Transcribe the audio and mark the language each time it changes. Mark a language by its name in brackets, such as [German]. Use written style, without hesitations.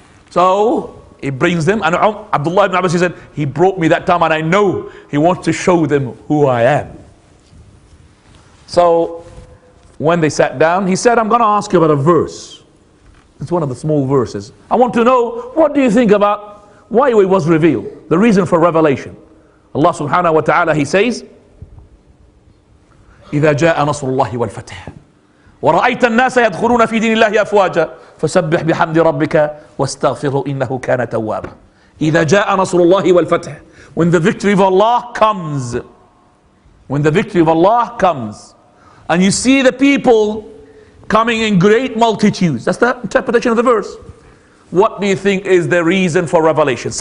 [English] So he brings them, and Abdullah ibn Abbas, he said, he brought me that time and I know he wants to show them who I am. So when they sat down, he said, I'm going to ask you about a verse. It's one of the small verses. I want to know, what do you think about why it was revealed? The reason for revelation. [Arabic] Allah subhanahu wa ta'ala, [English] he says, [Arabic] إذا جاء نصر الله والفتح ورأيت الناس يدخلون في دين الله أفواجا فسبح بحمد ربك واستغفره إنه كان توابا. إذا جاء نصر الله والفتح, [English] when the victory of Allah comes, when the victory of Allah comes, and you see the people coming in great multitudes. That's the interpretation of the verse. What do you think is the reason for revelation?